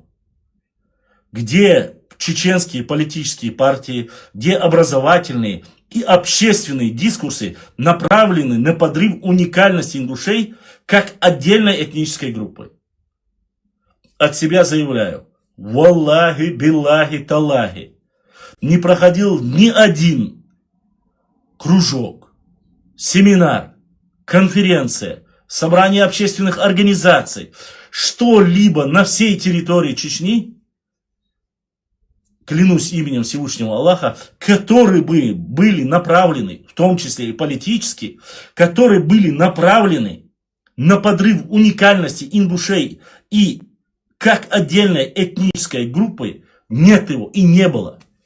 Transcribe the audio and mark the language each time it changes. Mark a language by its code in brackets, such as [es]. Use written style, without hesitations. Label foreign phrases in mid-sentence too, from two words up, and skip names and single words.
[ru] Где чеченские политические партии, где образовательные и общественные дискурсы направлены на подрыв уникальности ингушей как отдельной этнической группы. От себя заявляю, [ar] والله بالله تالله, [ru] не проходил ни один кружок, семинар, конференция, собрание общественных организаций, что-либо на всей территории Чечни, клянусь именем Всевышнего Аллаха, которые бы были направлены, в том числе и политически, которые были направлены на подрыв уникальности ингушей и как отдельной этнической группы, нет его и не было.